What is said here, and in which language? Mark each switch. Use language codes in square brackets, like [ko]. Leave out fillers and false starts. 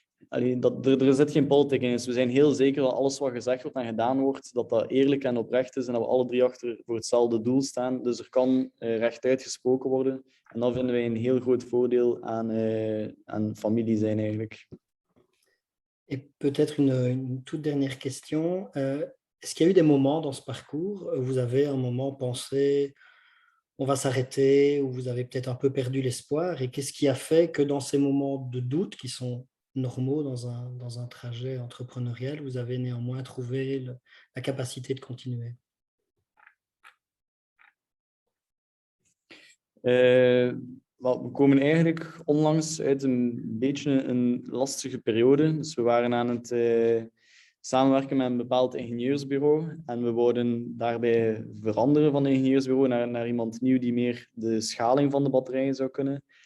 [nl] er zit geen politiek in. Dus we zijn heel zeker dat alles wat gezegd wordt en gedaan wordt, dat dat eerlijk en oprecht is en dat we alle 3 achter voor hetzelfde doel staan. Dus er kan rechtuit gesproken worden. En dat vinden wij een heel groot voordeel aan familie zijn eigenlijk. [fr] Et peut-être une toute dernière question. Est-ce qu'il y a eu des moments dans ce parcours où vous avez un moment pensé on va s'arrêter, où vous avez peut-être un peu perdu l'espoir, et qu'est-ce qui a fait que dans ces moments de doute qui sont normaux dans un trajet entrepreneurial, vous avez néanmoins trouvé la capacité de continuer? [nl] We komen eigenlijk onlangs uit een beetje een lastige periode. Dus we waren aan het samenwerken met een bepaald ingenieursbureau en we wouden daarbij veranderen van een ingenieursbureau naar iemand nieuw die meer de schaling van de batterijen zou kunnen.